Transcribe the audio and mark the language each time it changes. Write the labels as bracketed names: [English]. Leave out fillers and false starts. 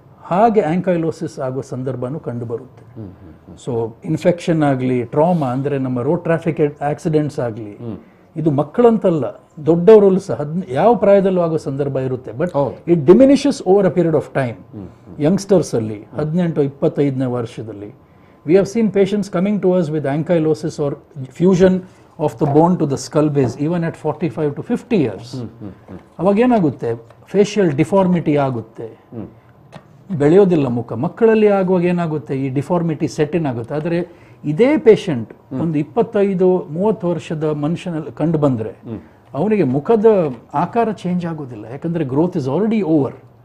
[Kannada] ಹಾಗೆ ಆಂಕೈಲೋಸಿಸ್ ಆಗೋ ಸಂದರ್ಭನೂ ಕಂಡು ಬರುತ್ತೆ. ಸೊ ಇನ್ಫೆಕ್ಷನ್ ಆಗಲಿ, ಟ್ರಾಮಾ ಅಂದ್ರೆ ನಮ್ಮ ರೋಡ್ ಟ್ರಾಫಿಕ್ ಆಕ್ಸಿಡೆಂಟ್ಸ್ ಆಗಲಿ, ಇದು ಮಕ್ಕಳಂತಲ್ಲ ದೊಡ್ಡವರಲ್ಲೂ ಸಹ ಯಾವ ಪ್ರಾಯದಲ್ಲೂ ಆಗೋ ಸಂದರ್ಭ ಇರುತ್ತೆ. [English] But it diminishes over a period of time. [Kannada] Youngsters ಅಲ್ಲಿ 18-25ನೇ ವರ್ಷದಲ್ಲಿ [English] we have seen patients coming to us with ankylosis or fusion of the bone to the skull base even at 45 to 50 years. [Kannada] ಅವಾಗ ಏನಾಗುತ್ತೆ, facial deformity ಆಗುತ್ತೆ, ಬೆಳೆಯೋದಿಲ್ಲ ಮುಖ. ಮಕ್ಕಳಲ್ಲಿ ಆಗುವಾಗ ಏನಾಗುತ್ತೆ, ಈ ಡಿಫಾರ್ಮಿಟಿ ಸೆಟ್ ಇನ್ ಆಗುತ್ತೆ. ಆದರೆ ಇದೇ ಪೇಷಂಟ್ ಒಂದು 25-30 ವರ್ಷದ ಮನುಷ್ಯನಲ್ಲಿ ಕಂಡು ಬಂದ್ರೆ ಅವನಿಗೆ ಮುಖದ ಆಕಾರ ಚೇಂಜ್ ಆಗೋದಿಲ್ಲ, ಯಾಕಂದ್ರೆ [English] Growth is already over.